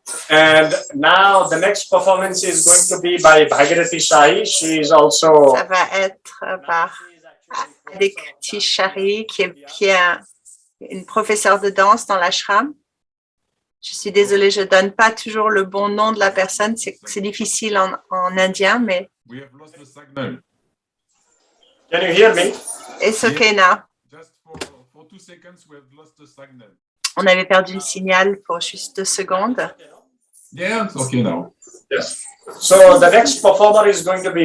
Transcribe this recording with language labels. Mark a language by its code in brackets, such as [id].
[en] And now the next performance is going to be by Bhagirathi Shahi. She is also. [fr] ça va être par Adikti Shari, qui est une professeure de danse dans l'ashram. Je suis désolée, je ne donne pas toujours le bon nom de la personne. C'est difficile en indien, mais [en] We have lost the signal. Can you hear me? it's okay now. Just for 2 seconds, we have lost the signal. [fr] On avait perdu le signal pour juste 2 secondes. [en] Yeah, it's okay now. Yes. So the next performer is going to be